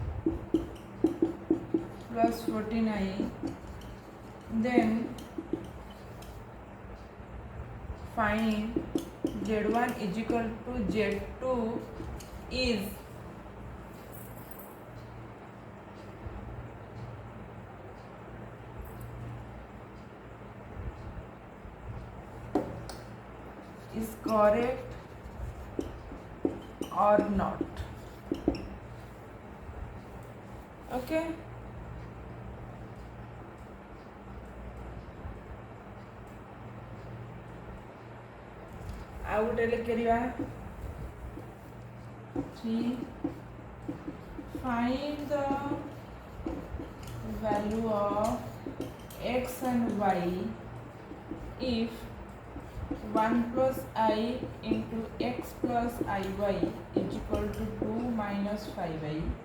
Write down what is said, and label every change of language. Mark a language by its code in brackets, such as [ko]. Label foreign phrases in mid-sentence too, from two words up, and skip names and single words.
[en] plus 49, then find z1 is equal to z2 is correct or not. [or] Okay, ଆଉ ଗୋଟେ ଲେଖିବା 3 [en] find the value of x and y if 1 plus I into x plus iy is equal to 2 minus 5i.